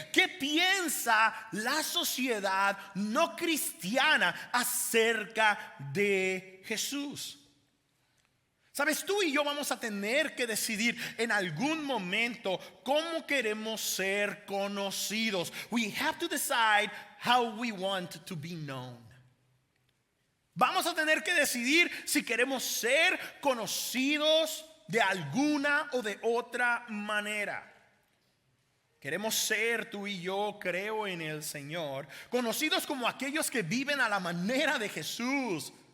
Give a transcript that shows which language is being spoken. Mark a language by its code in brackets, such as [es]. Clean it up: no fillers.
[es] ¿Qué piensa la sociedad no cristiana acerca de Jesús? Sabes, tú y yo vamos a tener que decidir en algún momento cómo queremos ser conocidos. [en] We have to decide how we want to be known. [es] Vamos a tener que decidir si queremos ser conocidos de alguna o de otra manera. Queremos ser, tú y yo, creo en el Señor, conocidos como aquellos que viven a la manera de Jesús.